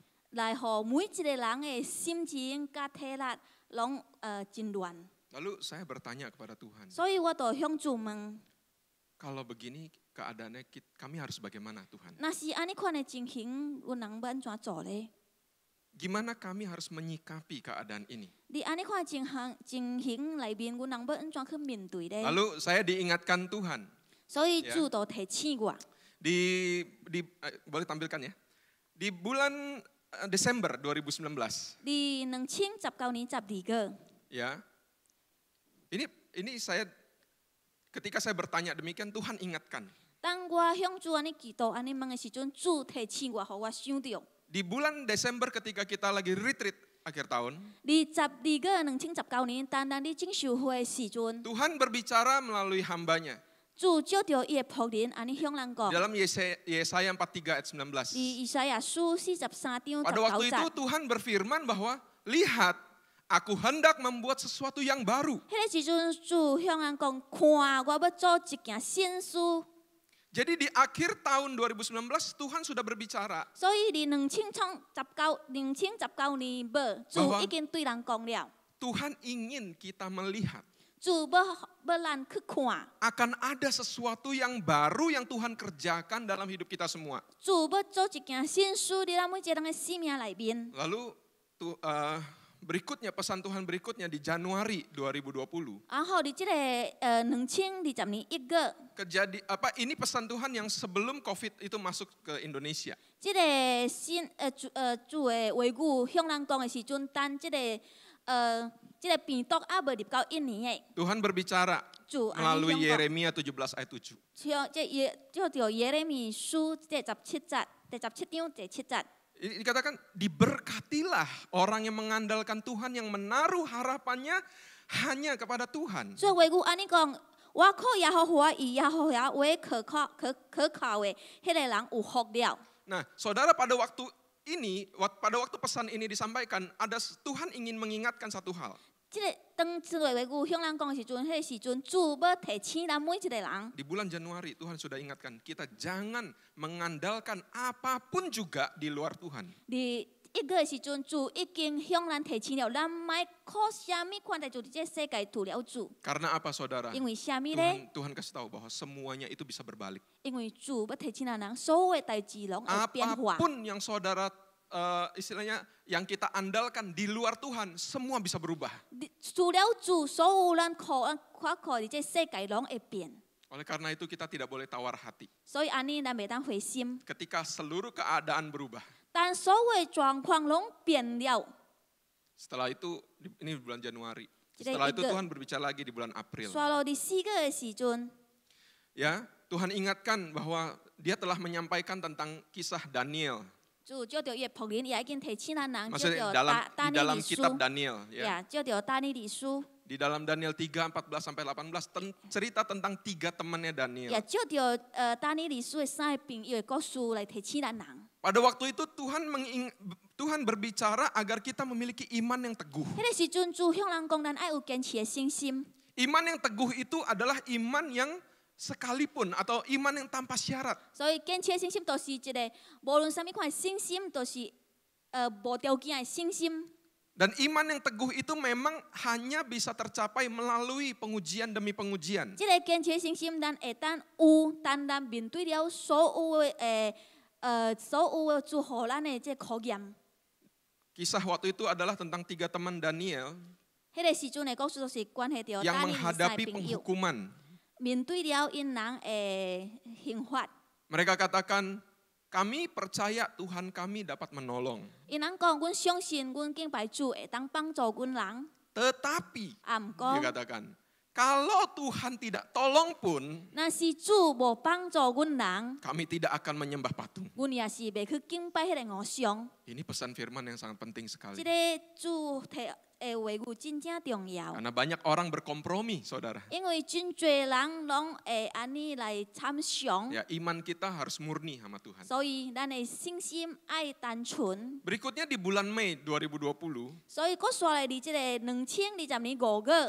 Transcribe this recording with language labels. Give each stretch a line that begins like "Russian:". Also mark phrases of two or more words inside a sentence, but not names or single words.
Min Nan Chinese: 來互每一個人嘅心情甲體力攏真亂。
Indonesian: Lalu saya bertanya kepada Tuhan,
Min Nan Chinese: 所以我就向主問，
Indonesian: kalau begini keadaannya kami harus bagaimana Tuhan?
Min Nan Chinese: 若是安尼款嘅情形，阮人要安怎做咧？
Indonesian: Gimana kami harus menyikapi keadaan ini?
Min Nan Chinese: 佇安尼款情形內面，阮人要安怎去面對咧？
Indonesian: Lalu saya diingatkan Tuhan,
Min Nan Chinese: 所以主就提醒我，
Indonesian: boleh tampilkan ya, di bulan Desember 2019,
Min Nan Chinese: 佇2019年12月，
Indonesian: ya, ini saya ketika saya bertanya demikian Tuhan ingatkan.
Min Nan Chinese: 當我向主安尼祈禱、安尼問嘅時陣，主提醒我，互我想到。
Indonesian: Di bulan Desember ketika kita lagi retreat akhir tahun,
Min Nan Chinese: 佇12 月2019年，單單佇領袖會嘅時陣，
Indonesian: Tuhan berbicara melalui hambanya.
Min Nan Chinese: 主照着伊嘅僕人安尼向人講。
Indonesian: Dalam Yesaya 43 ayat 19.
Min Nan Chinese: 佇以賽亞書43章
Indonesian: Pada waktu
Min Nan Chinese: 19
Indonesian: itu
Min Nan Chinese: 節，
Indonesian: Tuhan berfirman bahwa lihat, aku hendak membuat sesuatu yang baru.
Min Nan Chinese: 迄個時陣，主向人講：看，我要做一件新事。
Indonesian: Jadi di akhir tahun 2019 Tuhan sudah berbicara
Min Nan Chinese: 所以佇2019年末，主已經對人講了，
Indonesian: Tuhan ingin kita melihat
Min Nan Chinese: 主要咱去看，
Indonesian: akan ada sesuatu yang baru yang Tuhan kerjakan dalam hidup kita semua.
Min Nan Chinese: 主要做一件新事佇咱每一個人嘅生命內面。
Indonesian: Lalu berikutnya pesan Tuhan berikutnya di Januari 2020.
Min Nan Chinese: 然後佇即個2020年1月，
Indonesian: Ini pesan Tuhan yang sebelum COVID itu masuk ke Indonesia.
Min Nan Chinese: 即個主嘅話語向人講嘅時陣，等即個病毒還未入到1年嘅，
Indonesian: Tuhan berbicara
Min Nan Chinese: 主安
Indonesian: melalui
Min Nan Chinese: 尼向講。
Indonesian: Yeremia 17 ayat 7.
Min Nan Chinese: 照着耶利米書第17章第7節，
Indonesian: Dikatakan diberkatilah orang yang mengandalkan Tuhan, yang menaruh harapannya hanya kepada Tuhan.
Min Nan Chinese: 所以話語安尼講，我靠耶和華，以耶和華為可靠嘅，迄個人有福了。
Indonesian: Nah, saudara, pada waktu pesan ini disampaikan, Tuhan ingin mengingatkan satu hal.
Min Nan Chinese: 即個當這個話語向人講嘅時陣，迄個時陣主要提醒咱每一個人。
Indonesian: Di bulan Januari Tuhan sudah ingatkan kita jangan mengandalkan apapun juga di luar Tuhan.
Min Nan Chinese: 佇1月嘅時陣，主已經向咱提醒了，咱莫靠啥物款待就佇這世界除了主。
Indonesian: Karena apa saudara?
Min Nan Chinese: 因為啥物咧？
Indonesian: Tuhan kasih tahu bahwa semuanya itu bisa berbalik.
Min Nan Chinese: 因為主要提醒咱人，所有嘅代志攏會變化。
Indonesian: Apapun yang saudara istilahnya yang kita andalkan di luar Tuhan, semua bisa berubah.
Min Nan Chinese: 除了主，所有咱靠佇這世界攏會變。
Indonesian: Oleh karena itu kita tidak boleh tawar hati.
Min Nan Chinese: 所以安尼咱袂当灰心。
Indonesian: Ketika seluruh keadaan berubah.
Min Nan Chinese: 但所有的状况拢变了，
Indonesian: Setelah itu, ini bulan Januari. Jadi Setelah itu itu- Tuhan berbicara lagi di bulan April.
Min Nan Chinese: 刷落伫4月的时阵，
Indonesian: Ya, Tuhan ingatkan bahwa Dia telah menyampaikan tentang kisah Daniel.
Min Nan Chinese: 主借着伊的仆人，伊已经提醒咱人，借
Indonesian: Maksudnya
Min Nan Chinese: 着
Indonesian: di
Min Nan Chinese: 但尼
Indonesian: dalam
Min Nan Chinese: 理书，
Indonesian: kitab Daniel. Ya.
Min Nan Chinese: 呀，借着但尼理书，
Indonesian: Di dalam Daniel 3, 14 sampai 18 cerita tentang 3 temannya Daniel.
Min Nan Chinese: 也借着但尼理书的3个朋友的故事来提醒咱人。
Indonesian: Pada waktu itu Tuhan berbicara agar kita memiliki iman yang teguh.
Min Nan Chinese: 迄个时阵，主向人讲，咱爱有坚持的信心。
Indonesian: Iman yang teguh itu adalah iman yang sekalipun atau iman yang tanpa syarat.
Min Nan Chinese: 所以坚持的信心，就是一个无论什么款的信心，都是无条件的信心。
Indonesian: Dan iman yang teguh itu memang hanya bisa tercapai melalui pengujian demi pengujian.
Min Nan Chinese: 这个坚持的信心，咱会当有，当咱面对了所有的所有的主互咱的这考验。
Indonesian: Kisah waktu itu adalah tentang 3 teman Daniel
Min Nan Chinese: 迄个时阵的故事，就是关系到
Indonesian: yang
Min Nan Chinese: 但尼的3
Indonesian: menghadapi
Min Nan Chinese: 个朋友
Indonesian: penghukuman.
Min Nan Chinese: 面对了因人的刑罚。
Indonesian: Mereka katakan, kami percaya Tuhan kami dapat menolong.
Min Nan Chinese: 因人讲，阮相信阮敬拜主会当帮助阮人，
Indonesian: Tetapi,
Min Nan Chinese: 啊，毋
Indonesian: dia
Min Nan Chinese: 过
Indonesian: katakan, kalau Tuhan tidak tolong pun,
Min Nan Chinese: 若是主无帮助阮人，
Indonesian: kami tidak akan menyembah patung.
Min Nan Chinese: 阮也是袂去敬拜迄个偶像。
Indonesian: Ini pesan firman yang sangat penting
Min Nan Chinese: 即
Indonesian: sekali.
Min Nan Chinese: 个主提的话语真正重要，
Indonesian: Karena banyak orang berkompromi, saudara.
Min Nan Chinese: 因为真侪人拢会安尼来参详，
Indonesian: Ya, iman kita harus murni sama Tuhan.
Min Nan Chinese: 所以咱的信心爱单纯。
Indonesian: Berikutnya di bulan Mei 2020,
Min Nan Chinese: 所以，佫刷来伫即个2020年5月，